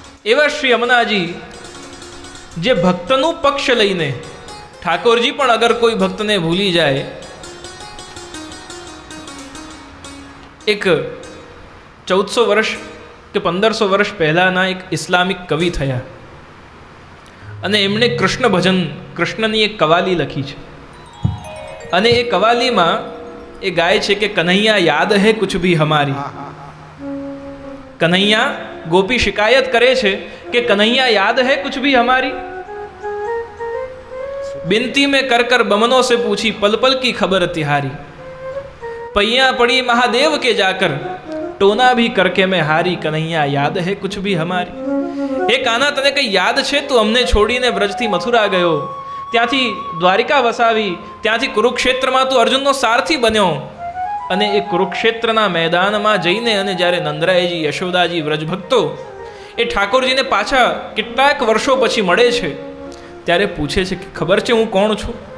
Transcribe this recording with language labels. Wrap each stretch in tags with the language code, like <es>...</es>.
<gu>એવા શ્રી યમુનાજી જે ભક્તનું પક્ષ લઈને, ઠાકોરજી પણ અગર કોઈ ભક્તને ભૂલી જાય, એક 1400 વર્ષ કે 1500 વર્ષ પહેલાના એક ઇસ્લામિક કવિ થયા અને એમણે કૃષ્ણ ભજન, કૃષ્ણની એક કવાલી લખી છે. અને એ કવાલીમાં એ ગાય છે કે</gu> <hi>કન્હૈયા યાદ હે કુછ ભી હમારી.</hi> <gu>કન્હૈયા, ગોપી શિકાયત કરે છે કે</gu> <hi>કન્હૈયા યાદ હે કુછ ભી હમારી. बिनती में कर कर बमनों से पूछी पल पल की खबर तिहारी. पैया पड़ी महादेव के जाकर टोना भी करके मैं हारी. कन्हैया યાદ હે કુછ ભી હમારી.</hi> <gu>હે કાના, તને કઈ યાદ છે? તું અમને છોડીને વ્રજથી મથુરા ગયો, ત્યાંથી દ્વારિકા વસાવી, ત્યાંથી કુરુક્ષેત્રમાં તું અર્જુનનો સારથી બન્યો. અને એ કુરુક્ષેત્રના મેદાનમાં જઈને અને જ્યારે નંદરાયજી, યશોદાજી, વ્રજભક્તો એ ઠાકોરજીને પાછા કેટલાક વર્ષો પછી મળે છે, ત્યારે પૂછે છે કે ખબર છે હું કોણ છું?</gu>